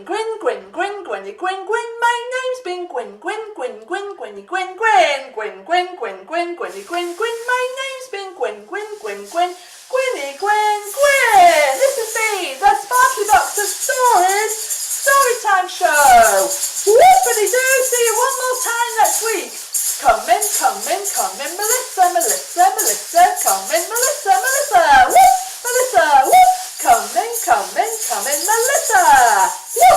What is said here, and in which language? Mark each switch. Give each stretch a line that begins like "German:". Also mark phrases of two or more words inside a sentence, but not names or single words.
English: Gwyn, Gwyn, Gwyn, Gwenny, Gwyn, Gwyn, my name's been Gwyn, Gwyn, Gwyn, Gwyn, Gwenny, Gwyn, Gwyn, Gwyn, Gwyn, Gwyn, Gwyn, Gwenny, Gwyn, Gwyn, my name's been Gwyn, Gwyn, Gwyn, Gwyn, Gwenny, Gwyn, Gwyn. This has been the Sparkly Box of Stories Storytime Show. Whoopity-doo, see you one more time next week. Come in, Melissa, Melissa, Melissa, come in, Melissa, Melissa, whoop, Melissa, whoop, come in, Melissa, whoop.